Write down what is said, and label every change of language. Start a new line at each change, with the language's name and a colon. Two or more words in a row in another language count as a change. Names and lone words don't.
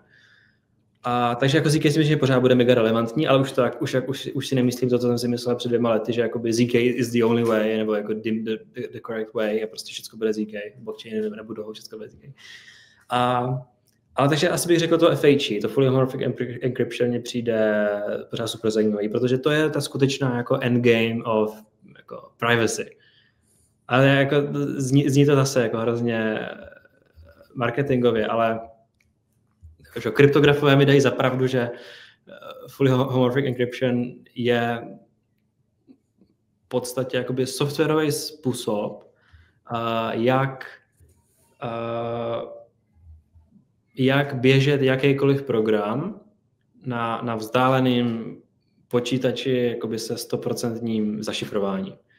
Czech: Takže jako ZK si myslím, že pořád bude mega relevantní, ale už si nemyslím to, co jsem si myslel před 2 lety, že jakoby
English: ZK is the only way,
Czech: nebo jako
English: the correct way
Czech: a prostě všechno bude ZK, blockchainy nebudou, všechno bude ZK. Ale takže asi bych řekl to FHE, to
English: Fully Homomorphic Encryption
Czech: mě přijde pořád super zajímavý, protože to je ta skutečná jako
English: endgame of
Czech: jako privacy. Ale jako zní to zase jako hrozně marketingově, ale že kryptografové mi dají za pravdu, že
English: Fully Homomorphic Encryption
Czech: je v podstatě jakoby softwarový způsob, jak běžet jakýkoliv program na vzdáleném počítači jakoby se 100% zašifrováním.